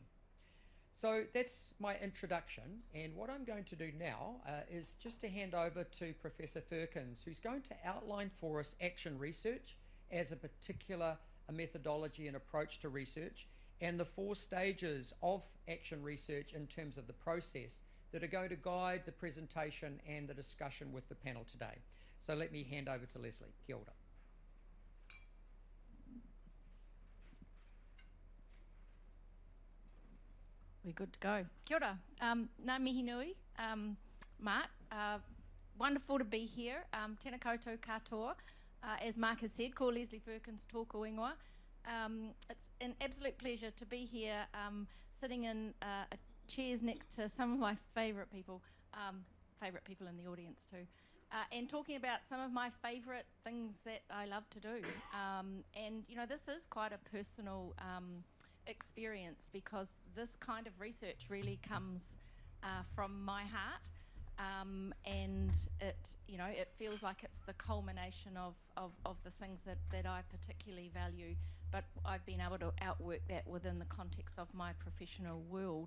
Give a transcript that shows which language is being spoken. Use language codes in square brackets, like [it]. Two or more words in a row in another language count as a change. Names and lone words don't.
[en] So that's my introduction, and what I'm going to do now is just to hand over to Professor Firkins, who's going to outline for us action research as a particular methodology and approach to research, and the 4 stages of action research in terms of the process that are going to guide the presentation and the discussion with the panel today. So let me hand over to Leslie. [mi] Kia ora. [en] We're good to go. [mi] Kia ora. Ngā mihi nui, [en] Mark. Wonderful to be here. [mi] Tēnā koutou katoa. [en] As Mark has said, [mi] ko Leslie Firkins tōku ingoa. [en] It's an absolute pleasure to be here, sitting in chairs next to some of my favourite people in the audience too, and talking about some of my favourite things that I love to do. And you know, this is quite a personal experience because this kind of research really comes from my heart, and it feels like it's the culmination of the things that I particularly value, but I've been able to outwork that within the context of my professional world.